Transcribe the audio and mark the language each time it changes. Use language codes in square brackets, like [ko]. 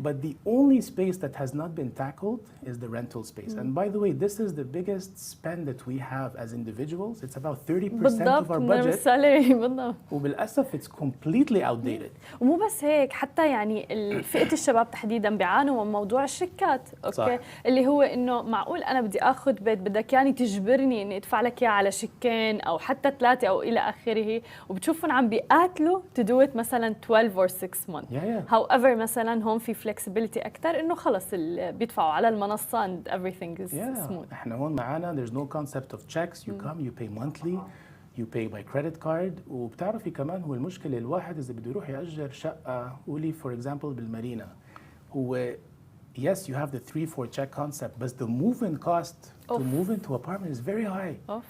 [en] But the only space that has not been tackled is the rental space. And by the way, this is the biggest spend that we have as individuals. It's about 30% of our budget. [ar] بالضبط. وبالأسف [en] it's completely outdated. [ar] ومو بس هيك، حتى يعني فئة الشباب تحديدا بيعانوا من موضوع الشيكات، اوكي؟ صح. اللي هو انه معقول انا بدي اخذ بيت بدك يعني تجبرني اني ادفع لك اياه على شيكين او حتى 3 او الى اخره، وبتشوفهم عم بيقاتلوا [en] to do it [ar] مثلا [en] 12 or 6 months. However [ar] مثلا هون في flexibility اكثر انه خلص بيدفعوا على المنصه [en] and everything is smooth. [ar] احنا هون معانا [en] there's no concept of checks. You come, you pay monthly, you pay by credit card. [ar] وبتعرفي كمان هو المشكله الواحد اذا بده يروح يأجر شقه قولي [en] for example [ar] بالمارينا، هو [en] yes you have the 3-4 check concept, but the move-in cost to move into apartment is very high.